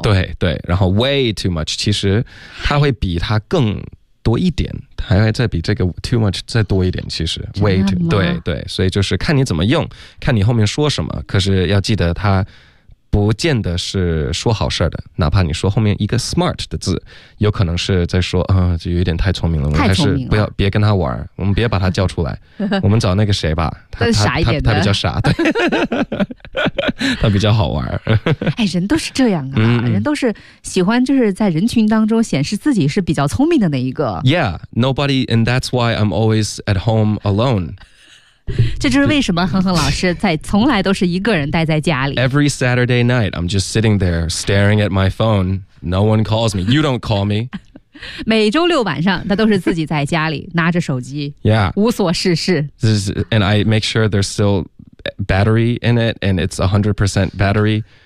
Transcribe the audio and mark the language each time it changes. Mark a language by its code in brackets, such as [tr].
[zh] 对对，然后 [en] way too much [zh] 其实他会比他更多一点，还会再比这个 [en] too much [zh] 再多一点，其实 [en] way too， [zh] 对对，所以就是看你怎么用，看你后面说什么，可是要记得它不见得是说好事的，哪怕你说后面一个 smart 的字，有可能是在说啊、就有点太聪明了，我们还是不要别跟他玩，我们别把他叫出来，我们找那个谁吧，他傻一点的，他比较傻，对，他比较好玩。哎，人都是这样啊，人都是喜欢就是在人群当中显示自己是比较聪明的那一个。 [en] Yeah, nobody, and that's why I'm always at home alone. [zh] 这就是为什么哼哼老师在从来都是一个人待在家里。 [en] Every Saturday night, I'm just sitting there staring at my phone. No one calls me. You don't call me. [zh] 每周六晚上，他都是自己在家里拿着手机， [en] yeah. [zh] 无所事事。 [en] This is, and I make sure there's still battery in it, and it's 100% battery.